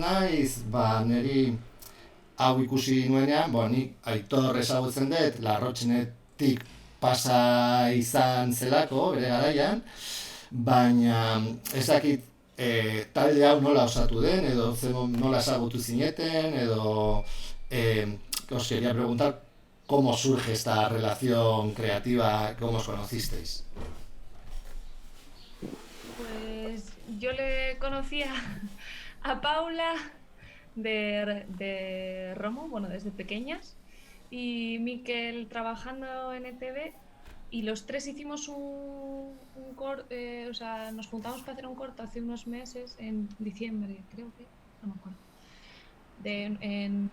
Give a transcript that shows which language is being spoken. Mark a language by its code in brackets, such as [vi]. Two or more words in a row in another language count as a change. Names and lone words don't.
[eu] naiz, niri hau ikusi nuenean, nik Aitor ezagutzen dut, Larrotxinetik pasa izan zelako, bere garaian, baina ez dakit talde hau nola osatu den, edo nola ezagutu zineten, edo [es] os quería preguntar cómo surge esta relación creativa, cómo os conocisteis. Pues yo le conocía a Paula de Romo, desde pequeñas, y Miquel trabajando en ETV, y los tres hicimos un corto, nos juntamos para hacer un corto hace unos meses, en diciembre, creo que, no me acuerdo, en